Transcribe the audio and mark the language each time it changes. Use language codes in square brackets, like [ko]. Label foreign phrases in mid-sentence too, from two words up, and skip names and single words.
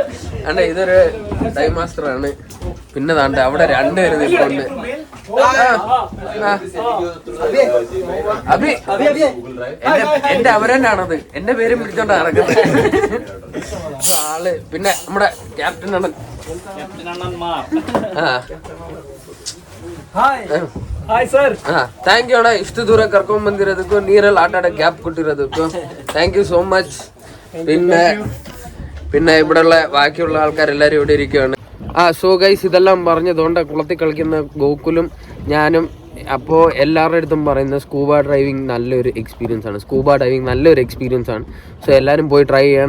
[ml] അണ്ട ഇതൊരു [en] dive master [ml] ആണ്. പിന്നെ താണ്ട അവിടെ രണ്ടുപേര് നിൽപ്പുണ്ട്. അഭി എന്റെ അവരെന്നാണത്. എന്റെ പേരും പിടിച്ചോണ്ടാ നടക്കുന്നത് ആള്. പിന്നെ നമ്മുടെ ക്യാപ്റ്റൻ ആണ്. [en] thank you [kn] ಅಣ್ಣ, ಇಷ್ಟು ದೂರ ಕರ್ಕೊಂಡ್ ಬಂದಿರೋದಕ್ಕೂ ನೀರಲ್ಲಿ ಆಟ ಆಡೋ ಗ್ಯಾಪ್ ಕೊಟ್ಟಿರೋದಕ್ಕೂ [en] thank you so much. [ml] പിന്നെ ഇവിടെയുള്ള ബാക്കിയുള്ള ആൾക്കാരെല്ലാരും ഇവിടെ ഇരിക്കുകയാണ്. [en] so guys, [ml] ഇതെല്ലാം പറഞ്ഞതുകൊണ്ട് കുളത്തിൽ കളിക്കുന്ന ഗോകുലും ഞാനും അപ്പോൾ എല്ലാവരുടെ അടുത്തും പറയുന്നത് [en] scuba diving [ml] നല്ലൊരു എക്സ്പീരിയൻസ് ആണ്. സോ എല്ലാവരും പോയി ട്രൈ ചെയ്യണം.